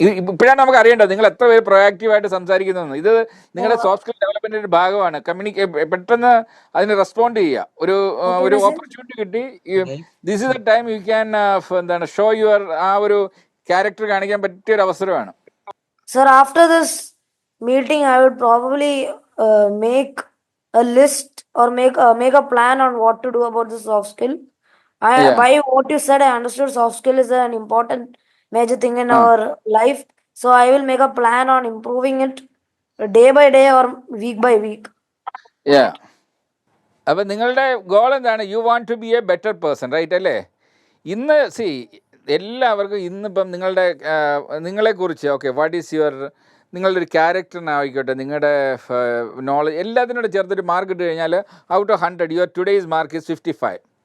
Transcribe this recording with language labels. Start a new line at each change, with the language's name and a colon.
Malayalam: ഇപ്പോഴാണ് നമുക്ക് അറിയേണ്ടത് നിങ്ങൾ എത്ര പേര് പ്രൊയാക്റ്റീവായിട്ട് സംസാരിക്കുന്നു. ഇത് നിങ്ങളുടെ സോഫ്റ്റ് സ്കിൽ ഡെവലപ്മെന്റിന്റെ ഒരു ഭാഗമാണ്. പെട്ടെന്ന് അതിന് റെസ്പോണ്ട് ചെയ്യുക. ഒരു ഓപ്പർച്യൂണിറ്റി കിട്ടി,
English: this is the time you can
Malayalam: എന്താണ്
English: show your
Malayalam: ആ ഒരു ക്യാരക്ടർ കാണിക്കാൻ പറ്റിയ ഒരു അവസരമാണ്.
English: Sir, after this meeting, I would probably make a list or make a plan on what to do about the soft skill. By what you said, I understood soft skill is an important major thing in our life. So I will make a plan on improving it day by day or week by week.
Malayalam: അപ്പം നിങ്ങളുടെ goal എന്താണ്?
English: you want to be a better person, right
Malayalam: അല്ലേ? ഇന്ന് എല്ലാവർക്കും ഇന്നിപ്പം നിങ്ങളെക്കുറിച്ച്
English: what is your
Malayalam: നിങ്ങളുടെ ഒരു ക്യാരക്ടറിനായിക്കോട്ടെ, നിങ്ങളുടെ നോളജ് എല്ലാത്തിനോട് ചേർത്തൊരു മാർക്ക് ഇട്ട് കഴിഞ്ഞാൽ
English: Out of 100 your today's mark is 55.